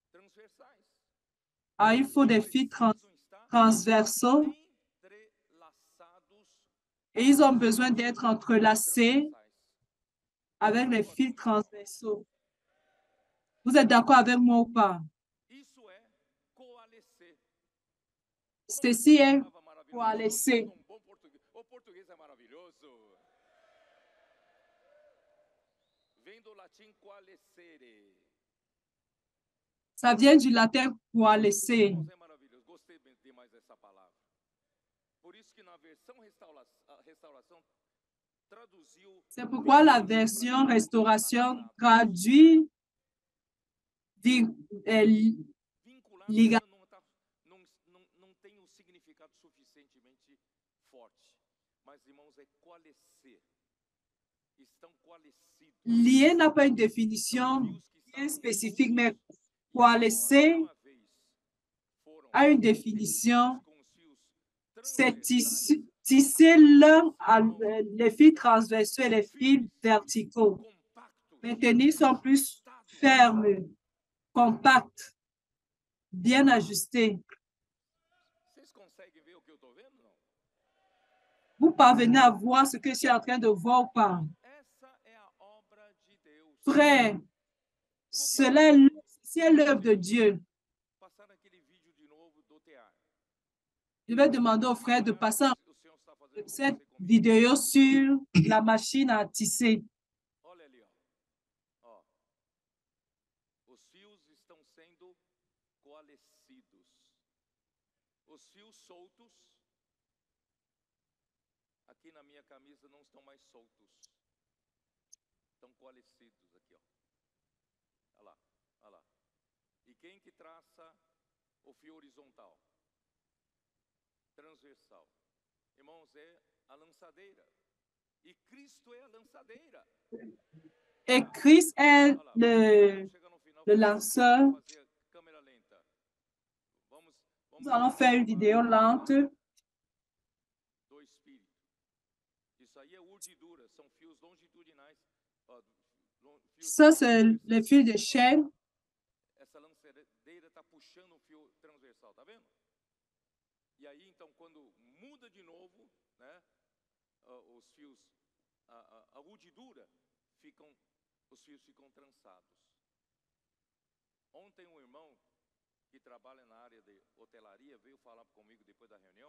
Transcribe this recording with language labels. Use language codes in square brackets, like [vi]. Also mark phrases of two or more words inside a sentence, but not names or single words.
[fr] Ah, il faut des fils transversaux et ils ont besoin d'être entrelacés avec les fils transversaux. Vous êtes d'accord avec moi ou pas? Ceci est coalescer. [pt] O português é maravilhoso. Vem do latim coalescere. [fr] Ça vient du latin coalescer. [pt] É maravilhoso. Gostei demais dessa palavra. Por isso que na versão restauração traduziu. [fr] C'est pourquoi la version restauration traduit [pt] vinculado não tem um significado suficientemente forte. Mas, irmãos, é coalescer. Estão coalescidos. [fr] Lier n'a pas une définition bien spécifique, mais coalescer a une définition. C'est tisser l'un les fils transversaux et les fils verticaux. mes tennis sont plus fermes, compactes, bien ajustés. [pt] Vocês conseguem ver o que eu estou vendo? Não? [fr] Vous parvenez à voir ce que je suis en train de voir ou pas? [pt] Essa é a obra de Deus. [fr] Frère, c'est l'œuvre de Dieu. [pt] Passar aquele vídeo de novo do tear. [fr] Je vais demander au frère de passer [pt] O Senhor está fazendo com [fr] cette [pt] você comigo. [fr] vidéo sur la machine à tisser. [pt] Olha ali, ó. Ó. Os fios estão sendo coalescidos. Os fios soltos aqui na minha camisa não estão mais soltos. Estão coalescidos aqui, ó. Olha lá, olha lá. E quem que traça o fio horizontal? Transversal. Irmãos, é a lançadeira. E Cristo é a lançadeira. [fr] Et Christ est [pt] Olha lá, chega no final, [fr] le lanceur. [pt] fazer câmera lenta. Vamos [fr] Nous allons faire une vidéo lente. [pt] do espírito. Isso aí é urdidura, são fios longitudinais. Ó, fios [fr] Ça, c'est le fil de chaîne. [pt] Essa lançadeira está puxando o fio transversal, tá vendo? E aí, então, quando muda de novo, né, os fios, a urdidura, os fios ficam trançados. Ontem um irmão que trabalha na área de hotelaria veio falar comigo depois da reunião.